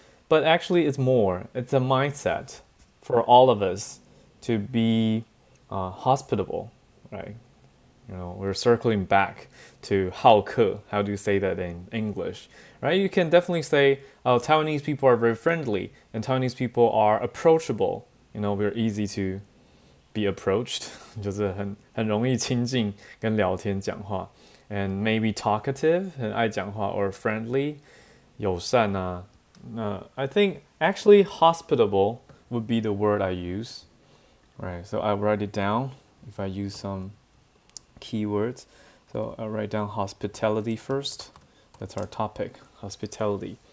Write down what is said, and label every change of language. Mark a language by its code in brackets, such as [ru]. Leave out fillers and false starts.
[en] But actually, it's more. It's a mindset for all of us to be hospitable, right? We're circling back to 好客. How do you say that in English, right? You can definitely say, Taiwanese people are very friendly and Taiwanese people are approachable. We're easy to be approached. [zh] 就是很容易亲近跟聊天讲话. [en] And maybe talkative, [zh] 很爱讲话, [en] or friendly, [zh] 友善啊. [en] I think actually hospitable would be the word I use. Right, so I'll write it down if I use some keywords. So I'll write down hospitality first. That's our topic, hospitality.